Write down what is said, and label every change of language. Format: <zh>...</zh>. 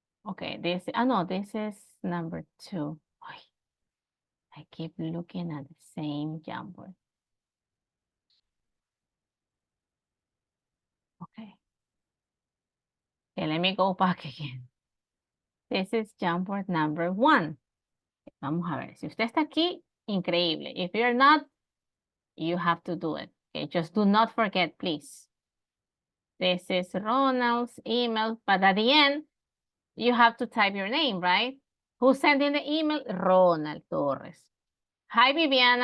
<en>Okay, this is number 2. I keep looking at the same Jamboard. Okay. Okay, let me go back again. This is Jamboard number 1.</en> <es>Vamos a ver, si usted está aquí, increíble.</es> <en>If you're not, you have to do it. Okay, just do not forget, please. This is Ronald's email, but at the end, you have to type your name, right? Who's sending the email? Ronald Torres. Hi, Viviana.</en>